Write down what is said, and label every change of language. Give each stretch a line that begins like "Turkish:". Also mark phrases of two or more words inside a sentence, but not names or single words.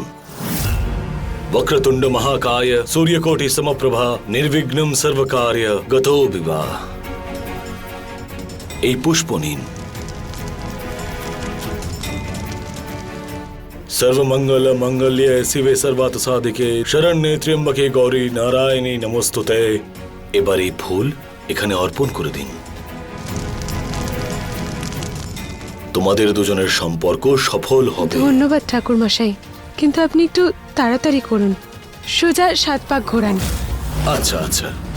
Sanskrit: বক্রতুণ্ড মহাকায় সূর্যকোটি সমপ্রভা নির্বিঘ্নম সর্বকার্য গতো বিবাহ।
Bangla: এই পুষ্প নিন।
Sanskrit: सर्वमंगल मंगल्य शिवे सर्वार्थ साधिके शरण्ये त्र्यंबके गौरी नारायणी नमोस्तुते।
Bangla: এবার এই ফুল এখানে অর্পণ করে দিন। তোমাদের দুজনের সম্পর্ক সফল হবে। ধন্যবাদ ঠাকুর মশাই, কিন্তু আপনি একটু তাড়াতাড়ি করুন। সোজা 7 পাক ঘোরান। আচ্ছা আচ্ছা।